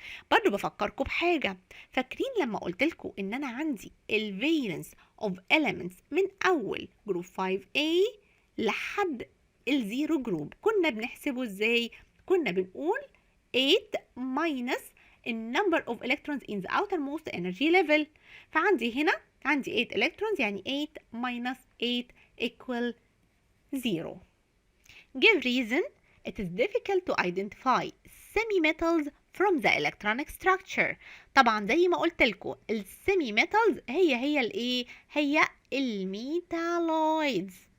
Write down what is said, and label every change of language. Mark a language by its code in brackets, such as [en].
[ar] برضو بفكركم بحاجة فاكرين لما قلت لكم ان انا عندي ال valence of elements من اول جروب 5A لحد الزيرو جروب كنا بنحسبه ازاي؟ كنا بنقول [en] 8 minus the number of electrons in the outermost energy level [ar] فعندي هنا عندي 8 electrons يعني [en] 8 minus 8 equal 0. Give reason it is difficult to identify semi-metals from the electronic structure. [ar] طبعا زي ما قلت لكم السيمي ميتالز هي الايه؟ هي الميتالويدز.